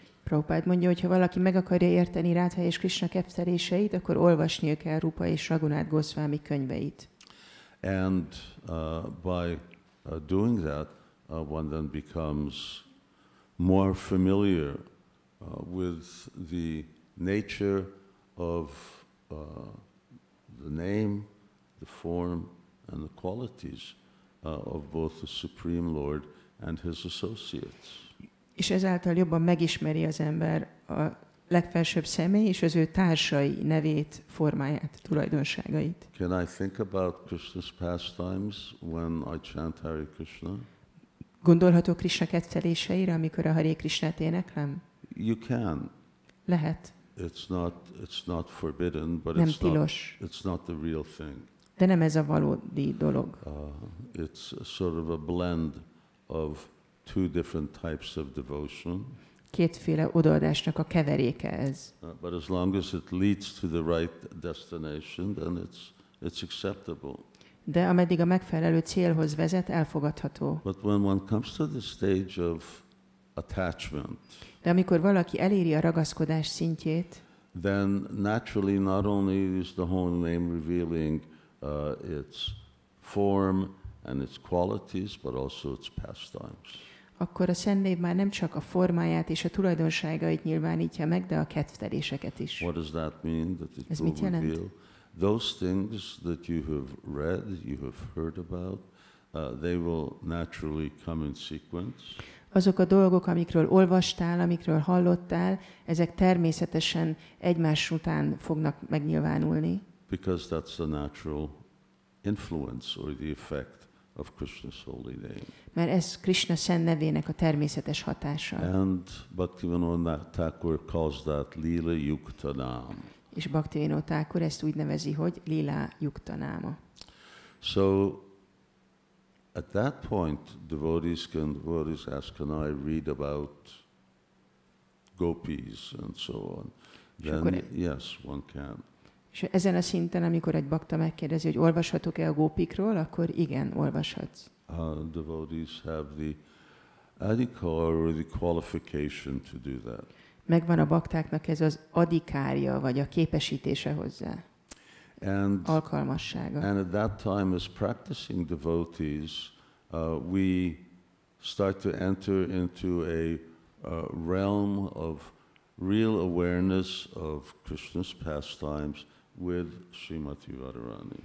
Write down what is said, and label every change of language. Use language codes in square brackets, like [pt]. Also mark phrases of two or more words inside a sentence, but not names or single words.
[hu] Prabhupád mondja, hogy ha valaki meg akarja érteni Rádha és Krishna ketteléseit, akkor olvasnia kell Rupa és Raghunath Goswami könyveit. [en] And by doing that, one then becomes more familiar with the nature of the name, the form, and the qualities of both the Supreme Lord and his associates. [hu] És ezáltal jobban megismeri az ember a legfelsőbb személy és az ő társai nevét, formáját, tulajdonságait. [en] Can I think about Krishna's pastimes when I chant Hare Krishna? [hu] Gondolhatok Krishna ketteléseire, amikor a Hare Krishnát éneklem? [en] You can. [hu] Lehet. [en] It's not forbidden, but [hu] Nem tilos. [en] it's not the real thing. [hu] De nem ez a valódi dolog. [en] It's a sort of a blend of two different types of devotion. [hu] Kétféle odaadásnak a keveréke ez. [en] But as long as it leads to the right destination, then it's acceptable. [hu] De ameddig a megfelelő célhoz vezet, elfogadható. [en] But when one comes to the stage of attachment, [hu] de amikor valaki eléri a ragaszkodás szintjét, [en] then naturally not only is the holy name revealing its form and its qualities, but also its pastimes. [hu] Akkor a Szent Név már nem csak a formáját és a tulajdonságait nyilvánítja meg, de a kedvteléseket is. [en] What does that mean? That it [hu] Ez [en] will [hu] mit jelent? [en] reveal those things that you have read, you have heard about, they will naturally come in sequence. [hu] Azok a dolgok, amikről olvastál, amikről hallottál, ezek természetesen egymás után fognak megnyilvánulni. [en] Because that's the natural influence or the effect of Krishna's holy name. [hu] Mert ez Krishna szent nevének a természetes hatása. [en] And Bhaktivinoda Thakur calls that [sa] Lila Yuktanam. [hu] És Bhaktivinoda Thakur ezt úgy nevezi, hogy [sa] Lila Yuktanáma. [en] So at that point, devotees ask, can I read about gopis and so on? Then yes, one can. [hu] És ezen a szinten, amikor egy bakta megkérdezi, hogy olvashatok-e a gópikról, akkor igen, olvashatsz. [en] Devotees have the adhikar or the qualification to do that. [hu] Megvan a baktáknak ez az adhikárja, vagy a képesítése hozzá. Alkalmassága. [en] And at that time, as practicing devotees, we start to enter into a realm of real awareness of Krishna's pastimes with Srimati Radharani.